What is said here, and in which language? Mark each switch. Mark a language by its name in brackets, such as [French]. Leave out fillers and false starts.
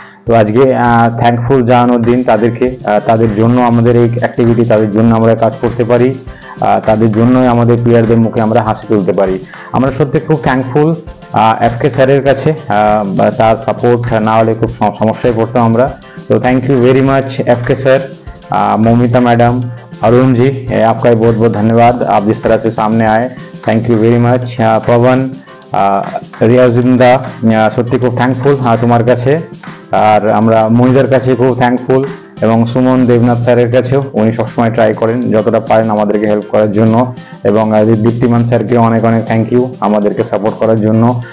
[Bangla] তো আজকে থ্যাঙ্কফুল জানানোর দিন তাদেরকে, তাদের জন্য আমাদের এই অ্যাক্টিভিটি, তাদের জন্য আমরা কাজ করতে পারি, তাদের জন্যই আমাদের প্লেয়ারদের মুখে আমরা হাসি তুলতে পারি। আমরা সত্যি খুব থ্যাঙ্কফুল এফকে স্যারের কাছে, তার সাপোর্ট না হলে খুব সমস্যায় পড়তাম আমরা। [Hindi] तो thank you very much एफके sir, Momita madam, Arun ji, आपका बहुत बहुत धन्यवाद। आप जिस तरह से सामने आए, थैंक यू वेरी मच। [Bangla] पवन, रियाजुंदा, সত্যি খুব থ্যাঙ্কফুল তোমার কাছে। আর আমরা মনিদার কাছে খুব থ্যাঙ্কফুল, এবং সুমন দেবনাথ স্যারের কাছেও। উনি সবসময় ট্রাই করেন যতটা পারেন আমাদেরকে হেল্প করার জন্য। এবং দীপ্তিমান স্যারকে অনেক অনেক থ্যাংক ইউ আমাদেরকে সাপোর্ট করার জন্য।